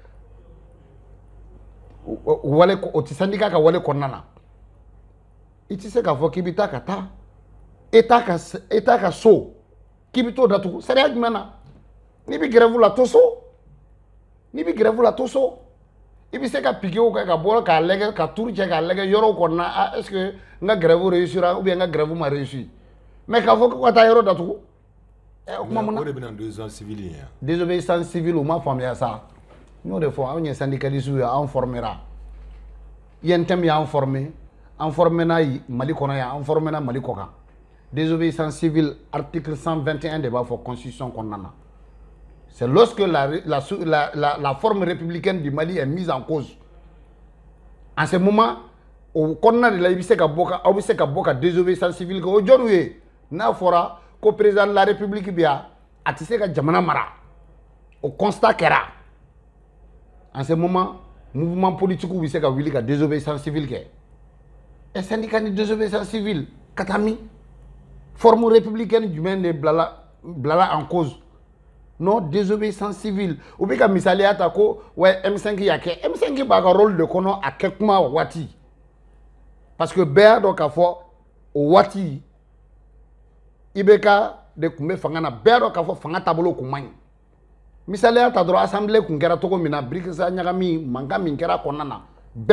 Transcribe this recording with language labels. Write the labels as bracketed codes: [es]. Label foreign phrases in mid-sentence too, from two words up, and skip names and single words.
[bm] wale o tɛ syndicat ka wale kɔnɔna na i tɛ se k'a fɔ k'i bɛ taa ka taa État ka so k'i bɛ t'o datugu sariya jumɛn na n'i bɛ grève la to so n'i bɛ grève la to so i bɛ se ka piquer kɛ ka bɔ k'a lajɛ ka turu cɛ k'a lajɛ yɔrɔw kɔnɔna ah [fr] est-ce que [bm] n ka grève réussira [fr] ou bien [bm] n ka grève ma réussir mais k'a fɔ ko ka taa yɔrɔ datugu o kuma mun na. o de bɛ na [fr] désobéissance civile [bm] ye. [fr] désobéissance civile [bm] u ma faamuya sa n y'o de fɔ anw ye syndicalistes ye anw formera INTM y'an former an formera Mali kɔnɔ yan an formera Mali kɔ kan. [fr] Désobéissance civile, article 121 de la Constitution. C'est lorsque la forme républicaine du Mali est mise en cause. En ce moment, [bm] o kɔnɔna de la i bɛ se ka bɔ ka aw bɛ se ka bɔ ka [fr] désobéissance civile [bm] kɛ o jɔnniw ye n'a fɔra ko [fr] président de la république [bm] bɛ yan a tɛ se ka jamana mara o constat kɛra [fr] en ce moment mouvement politique [bm] bɛ se ka wuli ka [fr] désobéissance civile [bm] kɛ [fr] et syndicat [bm] ni [fr] désobéissance civile [bm] ka taa min [fr] forme républicaine [bm] jumɛn de bilala [fr] en cause [bm] non [fr] désobéissance civile [bm] u bɛ ka misaliya ta ko ouais M5 y'a kɛ M5 b'a ka rôle de kɔnɔ a kɛ kuma waati parce que bɛɛ y'a dɔn k'a fɔ o waati IBK de tun bɛ fanga na bɛɛ y'a dɔn k'a fɔ fanga taabolo kun man ɲi misaliya ta dɔrɔn assemblée kun kɛra cogo min na birikisa ɲagami mankan min kɛra kɔnɔna na bɛɛ